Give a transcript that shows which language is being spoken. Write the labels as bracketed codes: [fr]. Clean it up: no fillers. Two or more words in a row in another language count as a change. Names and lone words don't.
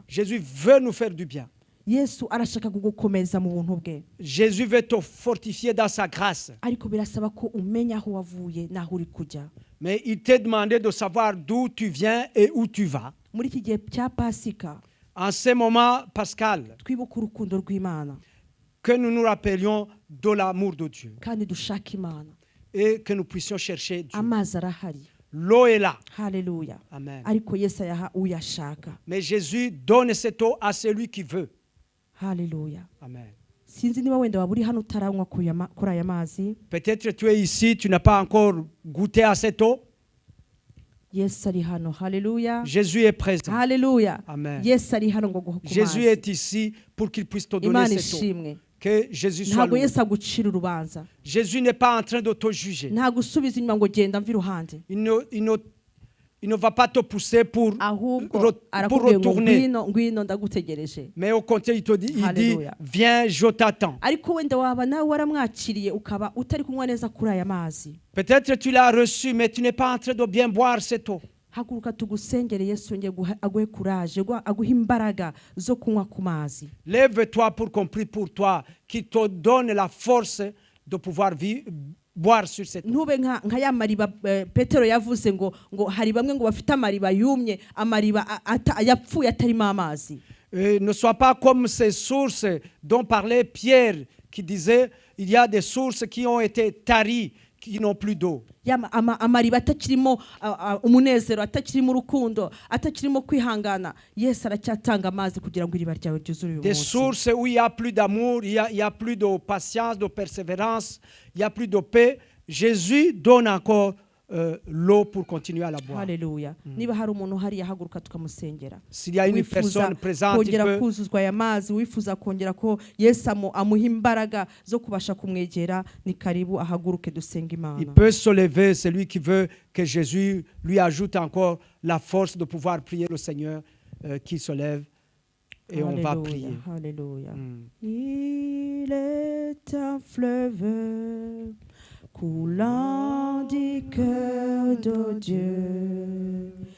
[fr] Jésus veut nous faire du bien. [rw] Yesu arashaka kugukomeza mu buntu bwe, [fr] Jésus veut te fortifier dans sa grâce. [rw] ariko birasaba ko umenya aho wavuye n'aho uri kujya. [fr] Mais il t'est demandé de savoir d'où tu viens et où tu vas. [rw] muri iki gihe cya Pasika [fr] En ce moment pascal, [rw] twibuke urukundo rw'Imana [fr] que nous nous rappelions de l'amour de Dieu [rw] kandi dushake Imana. [fr] et que nous puissions chercher Dieu. [rw] amazi arahari. [fr] L'eau est là. [rw] Haleluya. Amen. ariko Yesu ayaha uyashaka. [fr] Mais Jésus donne cette eau à celui qui veut. [rw] Haleluya. Amen. sinzi niba wenda waba uri hano utaranywa kuri aya mazi. [fr] Peut-être tu es ici, tu n'as pas encore goûté à cette eau. [rw] Yesu ari hano. Haleluya. [fr] Jésus est présent. [rw] Haleluya. Amen. Yesu ari hano ngo guha ku [fr] Jésus [rw] mazi. [fr] est ici pour qu'il puisse te donner [rw] Imana [fr] cette eau. [rw] ishimwe. [fr] Que Jésus soit [rw] ntabwo [fr] loué. [rw] Yesu agucira urubanza. [fr] Jésus n'est pas en train de te juger. [rw] ntabwo usubiza inyuma ngo genda mva iruhande. [fr] Il ne va pas te pousser pour [rw] ahubwo arakubwiye ngo [fr] retourner. [rw] ngwino ndagutegereje. [fr] Mais au contraire, il dit, Alléluia. viens, je t'attends. [rw] ariko wenda waba nawe waramwakiriye ukaba utari kunywa neza kuri aya mazi. [fr] Peut-être tu l'as reçu, mais tu n'es pas en train de bien boire cette eau. [rw] haguruka tugusengere Yesu yongeye aguhe courage, aguhe imbaraga zo kunywa ku mazi. [fr] Lève-toi pour qu'on prie pour toi, qui te donne la force de pouvoir boire sur cette eau. [rw] ntube nka ya mariba Petero yavuze ngo hari bamwe ngo bafite amariba yumye, amariba yapfuye atarimo amazi. [fr] Ne sois pas comme ces sources dont parlait Pierre, qui disait il y a des sources qui ont été taries, qui n'ont plus d'eau. [rw] amariba atakirimo umunezero, atakirimo urukundo, atakirimo kwihangana. Yesu aracyatanga amazi kugira ngo iriba ryawe ryuzure uyu [fr] Des [rw] munsi. [fr] sources où il n'y a plus d'amour, il y a plus de patience, de persévérance, il n'y a plus de paix. Jésus donne encore l'eau pour continuer à la boire. [rw] Haleluya. niba hari umuntu hariya haguruka tukamusengera. [fr] S'il y a une personne présente, il [rw] kongera [fr] peut, [rw] kuzuzwa aya mazi, wifuza kongera ko Yesu amuha imbaraga zo kubasha kumwegera, ni karibu ahaguruke dusenga Imana. [fr] il peut se lever, celui qui veut que Jésus lui ajoute encore la force de pouvoir prier le Seigneur, qui se lève et on va prier. Alléluia. Il est un fleuve coulant du cœur de Dieu.